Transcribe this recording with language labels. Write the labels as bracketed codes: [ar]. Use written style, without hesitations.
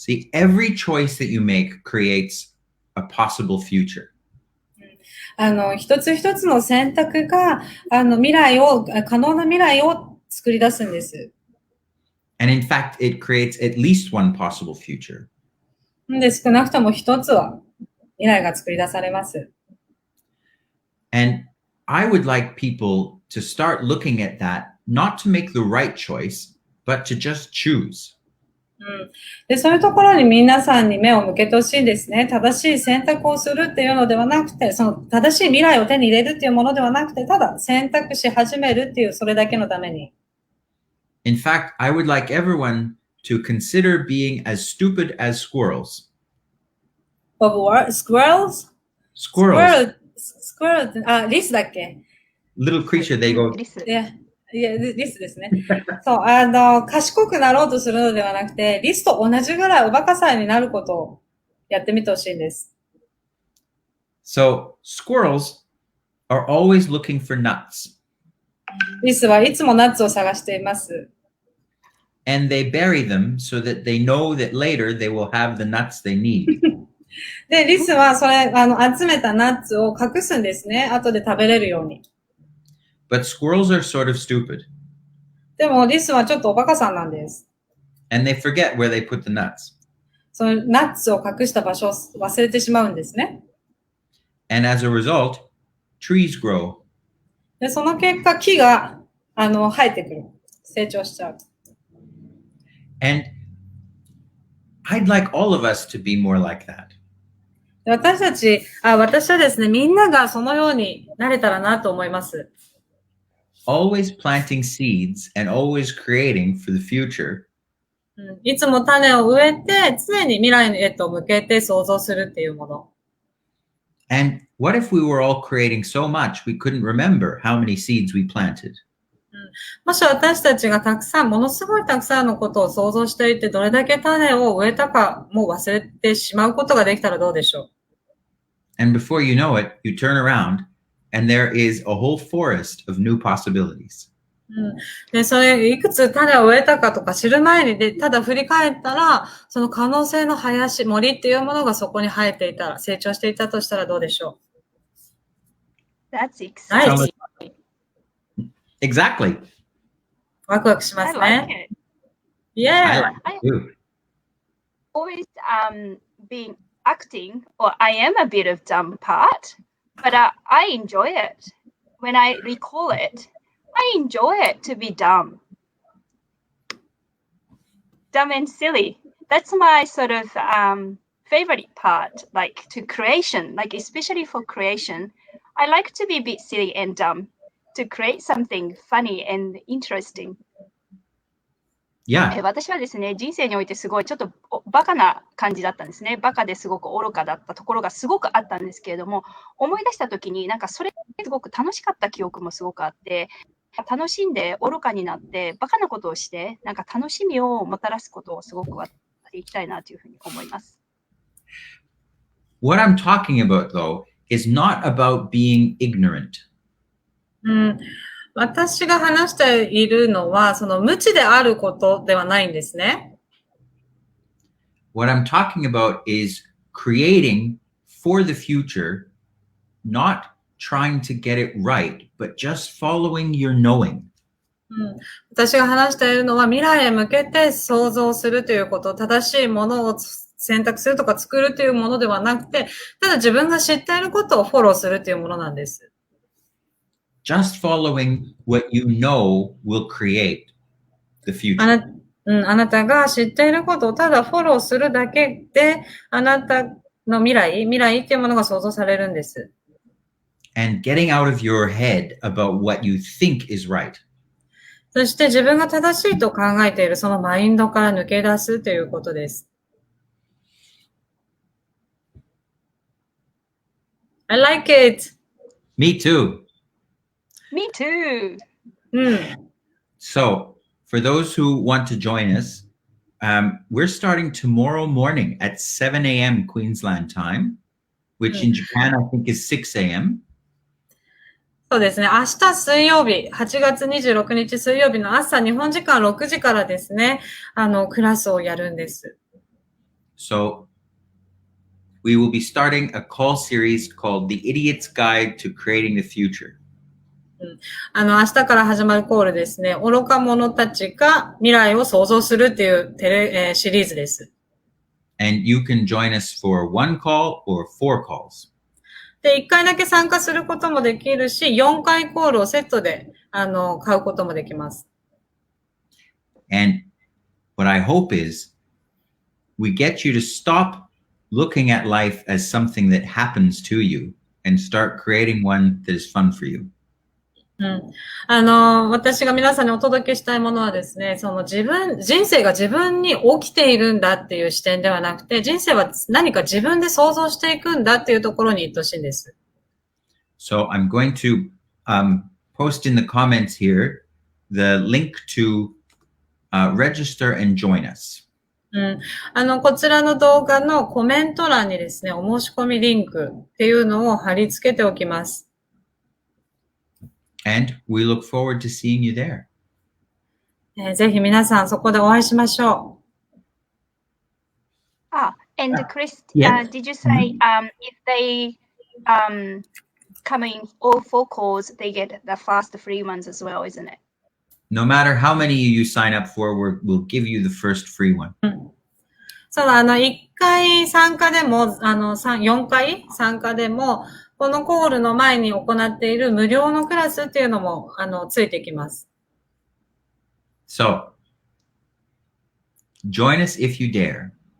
[en] See, every choice that you make creates a possible future. [ja] 一つ一つの選択が、可能な未来を作り出すんです。 [en] And in fact, it creates at least one possible future. [ja] で、少なくとも一つは未来が作り出されます。 [en] And I would like people to start looking at that, not to make the right choice, but to just choose. [ja] で、そういうところに皆さんに目を向けてほしいんですね。正しい選択をするっていうのではなくて、その正しい未来を手に入れるっていうものではなくて、ただ選択し始めるっていう、それだけのために。 [en] In fact, I would like everyone to consider being as stupid as squirrels. of what? Squirrels? Squirrels, [ja] Squirrel あ、リスだっけ [en] little creature, they [ja] うん [en] go, [ja] リス。いや、リスですね。そう、賢くなろうとするのではなくて、リスと同じぐらいおバカさんになることをやってみてほしいんです。 [en] so squirrels are always looking for nuts. [ja] リスはいつもナッツを探しています。 [en] And they bury them so that they know that later they will have the nuts they need. [ja] で、リスはそれ、集めたナッツを隠すんですね。後で食べれるように。 [en] But squirrels are sort of stupid. [ja] でも、リスはちょっとおバカさんなんです。 [en] And they forget where they put the nuts. [ja] そのナッツを隠した場所を忘れてしまうんですね。 [en] And as a result, trees grow. [ja] で、その結果、木が、生えてくる。成長しちゃう。 [en] And I'd like all of us to be more like that. [ja] で私はですね、みんながそのようになれたらなと思います。 [en] Always planting seeds and always creating for the future. [ja] いつも種を植えて、常に未来へと向けて想像するっていうもの。 [en] And what if we were all creating so much we couldn't remember how many seeds we planted? [ja] もし私たちがものすごいたくさんのことを想像していて、どれだけ種を植えたかもう忘れてしまうことができたらどうでしょう。 [en] And before you know it, you turn around and there is a whole forest of new possibilities. [ja] で、それ、いくつ種を植えたかとか知る前にで、ただ振り返ったら、その可能性の森っていうものがそこに生えていたら、成長していたとしたらどうでしょ [en] う。That's exciting. Exactly. [ja] ワクワクしますね。 [en] I like it. Yeah. I do. Always being acting, or I am a bit of dumb part, but I enjoy it. When I recall it, I enjoy it to be dumb. Dumb and silly. That's my sort of favorite part, like to creation, like especially for creation. I like to be a bit silly and dumb to create something funny and interesting. Yeah. [ja] 私はですね、人生においてすごいちょっとバカな感じだったんですね。バカですごく愚かだったところがすごくあったんですけれども、思い出したときになんかそれすごく楽しかった記憶もすごくあって、楽しんで愚かになってバカなことをして、なんか楽しみをもたらすことをすごくやっていきたいなというふうに思います。 [en] What I'm talking about, though, is not about being ignorant. [ja] 私が話しているのは、その無知であることではないんですね。 [en] What I'm talking about is creating for the future, not trying to get it right, but just following your knowing. [ja] 私が話しているのは未来へ向けて想像するということ、正しいものを選択するとか作るというものではなくて、ただ自分が知っていることをフォローするというものなんです。 [en] Just following what you know will create the future. [ja] あなたが知っていることをただフォローするだけで、あなたの未来っていうものが想像されるんです。 [en] And getting out of your head about what you think is right. [ja] そして自分が正しいと考えているそのマインドから抜け出すということです。 [en] I like it. Me too. Me too. So, for those who want to join us, we're starting tomorrow morning at 7 a.m. Queensland time, which in Japan I think is 6 a.m. [ja] そうですね。明日水曜日、8月26日水曜日の朝、日本時間6時からですね、クラスをやるんです。 [en] So, we will be starting a call series called The Idiot's Guide to Creating the Future. [ja] 明日から始まるコールですね。愚か者たちが未来を想像するっていうシリーズです。 [en] And you can join us for 1 call or 4 calls. [ja] で、1回だけ参加することもできるし、4回コールをセットで、買うこともできます。 [en] And what I hope is we get you to stop looking at life as something that happens to you and start creating one that is fun for you. [ja] うん。私が皆さんにお届けしたいものはですね、人生が自分に起きているんだっていう視点ではなくて、人生は何か自分で想像していくんだっていうところに行ってほしいんです。 [en] So I'm going to post in the comments here the link to register and join us. [ja] こちらの動画のコメント欄にですね、お申し込みリンクっていうのを貼り付けておきます。 [en] And we look forward to seeing you there. [ja] ぜひ皆さんそこでお会いしましょう。 [en] And Chris, did you say if they come in all 4 calls, they get the first free ones as well, isn't it? No matter how many you sign up for, we'll give you the first free one. [ja] そうだ、1回参加でも、4回参加でも、このコールの前に行っている無料のクラスっていうのも、ついてきます。 [en] So, join us if you dare.